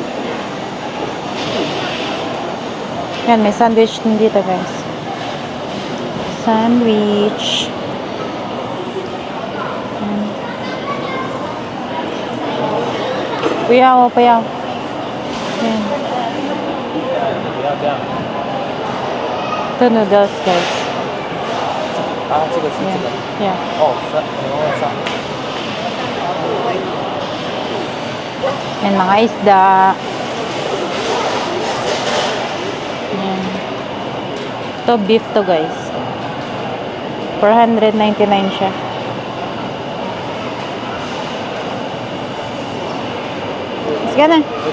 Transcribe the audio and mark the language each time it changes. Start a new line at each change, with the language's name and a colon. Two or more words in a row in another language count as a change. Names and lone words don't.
Filipino: Yan, may sandwich din dito guys. Sandwich. Yan. Puyaw, puyaw. Yan.
Chinese: 不要这样。
Filipino: Ito noodles guys.
Chinese: 啊，这个是这
Filipino: Yan.
Chinese: 个。
English: Yeah.
Chinese: 哦，上。
Filipino: Yan, mga isda. Yan. Ito, beef to guys. 499 siya. Sige na.